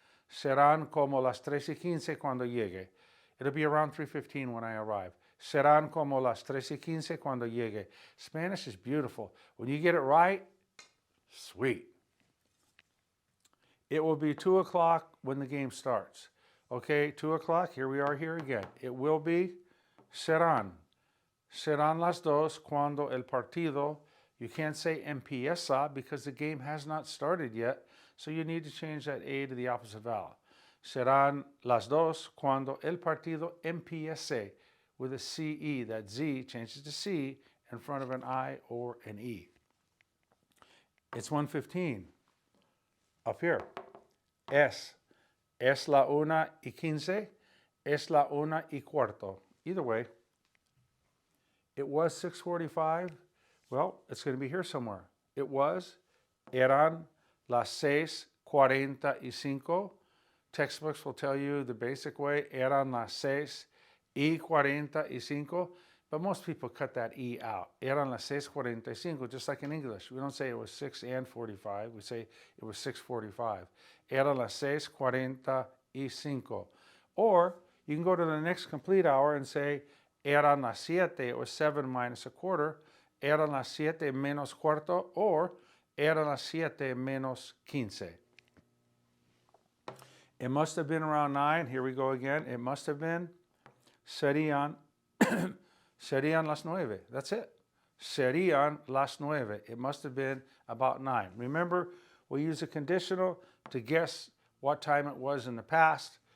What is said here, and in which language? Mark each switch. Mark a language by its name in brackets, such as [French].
[Spanish] Serán como las 3:15 cuando llegue. [English] It'll be around 3:15 when I arrive. [Spanish] Serán como las 3:15 cuando llegue. [English] Spanish is beautiful. When you get it right, sweet. It will be 2 o'clock when the game starts. Okay, 2 o'clock, here we are here again. It will be serán. [Spanish] Serán las 2 cuando el partido. [English] You can't say empieza because the game has not started yet, so you need to change that A to the opposite vowel. [Spanish] Serán las 2 cuando el partido empiece [English] with a CE. That Z changes to C in front of an I or an E. It's 1:15. Up here. Es. [Spanish] Es la 1:15. Es la 1:15. Either way. [English] It was 6:45. Well, it's going to be here somewhere. It was. [Spanish] Eran las 6:45. [English] Textbooks will tell you the basic way. [Spanish] Eran las 6:45. [English] But most people cut that E out. [Spanish] Eran las 6:45, [English] just like in English. We don't say it was 6:45. We say it was 6:45. [Spanish] Eran las 6:45. [English] Or you can go to the next complete hour and say, [Spanish] eran las 7, [English] it was 7 minus a quarter. [Spanish] Eran las 7 menos cuarto, or eran las 7 menos 15. [English] It must have been around 9. Here we go again. It must have been. [Spanish] Serían las 9. [English] That's it. [Spanish] Serían las 9. [English] It must have been about 9. Remember, we use a conditional to guess what time it was in the past.